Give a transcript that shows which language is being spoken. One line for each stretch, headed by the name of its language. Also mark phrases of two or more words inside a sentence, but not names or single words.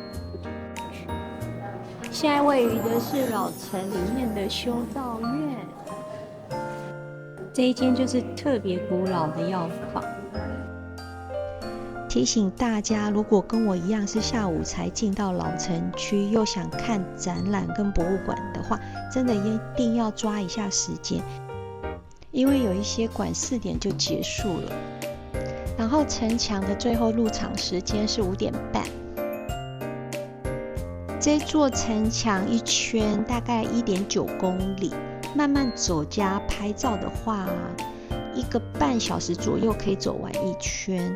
Chinese: 現在位於的是老城裡面的修道院，這一間就是特別古老的藥房。提醒大家，如果跟我一樣是下午才进到老城區，又想看展覽跟博物館的話，真的一定要抓一下時間，因為有一些館4點就結束了。然後城牆的最後入場時間是5點半。這座城牆一圈大概1.9公里，慢慢走加拍照的話，1個半小時左右可以走完一圈。